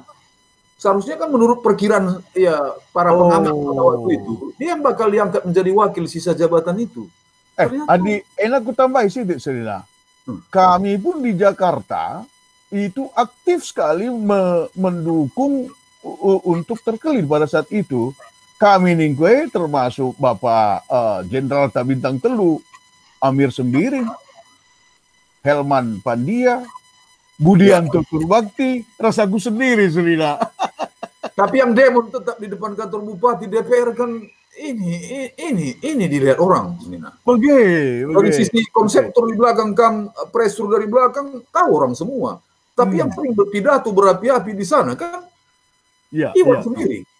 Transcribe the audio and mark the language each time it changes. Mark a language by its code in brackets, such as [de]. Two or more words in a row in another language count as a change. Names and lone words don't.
[id] Seharusnya kan menurut perkiraan ya para pengamat pada waktu itu dia yang bakal diangkat menjadi wakil sisa jabatan itu. [btx] Adi enak [id] ku tambah sedikit Selina. Kami pun di Jakarta itu aktif sekali mendukung untuk Terkelin pada saat itu. Kami nih termasuk Bapak Jenderal Tabintang Telu, Amir Sembiring, Helman Pandia, Budianto Turbakti, rasaku sendiri Selina. Tapi yang demo tetap di depan kantor Bupati DPR kan ini dilihat orang Selina. Dari sisi konseptor di belakang presur dari belakang tahu orang semua. Tapi yang sering berpidato berapi-api di sana kan Iwan sendiri.